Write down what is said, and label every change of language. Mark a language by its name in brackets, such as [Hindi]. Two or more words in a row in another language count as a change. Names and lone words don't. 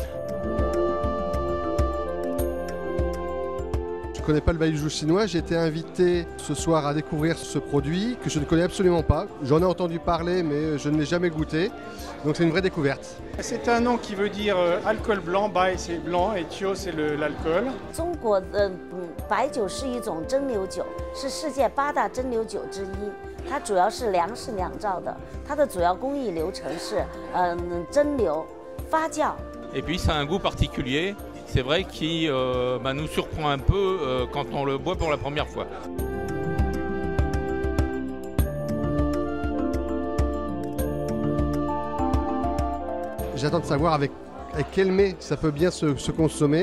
[French] Je ne connais pas le baijiu chinois, j'ai été invité ce soir à découvrir ce produit que je ne connais absolument pas. J'en ai entendu parler mais je ne l'ai jamais goûté, donc c'est une vraie découverte. C'est un nom qui veut dire alcool blanc, bai c'est blanc et Qiu c'est l'alcool. [Chinese] 中国的白酒是一种蒸馏酒，是世界8大蒸馏酒之一。它主要是粮食酿造的，它的主要工艺流程是蒸馏、发酵。 [French] Et puis ça a un goût particulier. C'est vrai qui nous surprend un peu quand on le boit pour la première fois. J'attends de savoir avec quel mets ça peut bien se consommer.